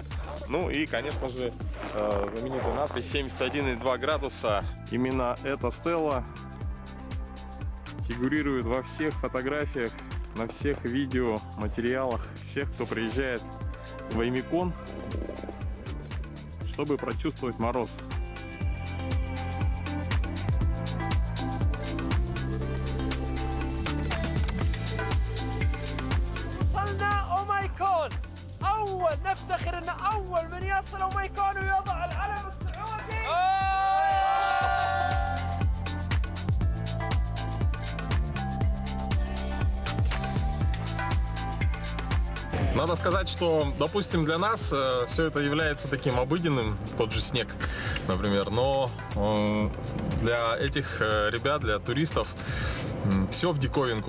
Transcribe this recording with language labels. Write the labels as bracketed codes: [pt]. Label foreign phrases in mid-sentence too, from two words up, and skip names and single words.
[ru] Ну и, конечно же, знаменитая надпись 71,2 градуса. Именно эта стела фигурирует во всех фотографиях, на всех видео, материалах всех, кто приезжает в Аймикон, чтобы прочувствовать мороз. [ar] وصلنا أومايكون. أول نفتخر أن أول من يصل أومايكون ويضع العلم السعودي. [ru] Надо сказать, что, допустим, для нас все это является таким обыденным, тот же снег, например, но для этих ребят, для туристов все в диковинку.